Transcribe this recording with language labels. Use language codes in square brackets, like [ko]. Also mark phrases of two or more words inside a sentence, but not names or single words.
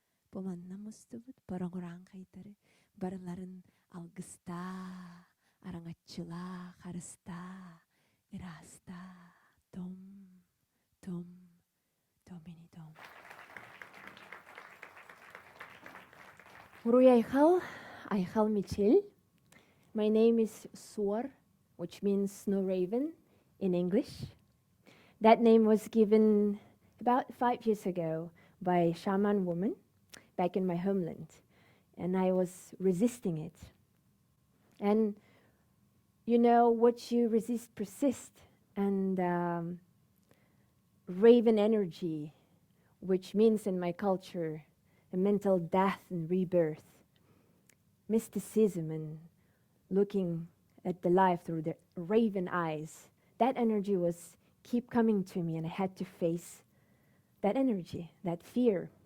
[en] Pomannamustabut barang-orang kaitare barlaran algasta arangachila harasta irasta tom tom domini dom. Aichal Michel. My name is Suar, which means snow raven in English. That name was given about 5 years ago by a shaman woman back in my homeland, and I was resisting it. And you know, what you resist persists, and raven energy, which means in my culture a mental death and rebirth, mysticism and looking at the life through the raven eyes, that energy was keep coming to me, and I had to face that energy, that fear.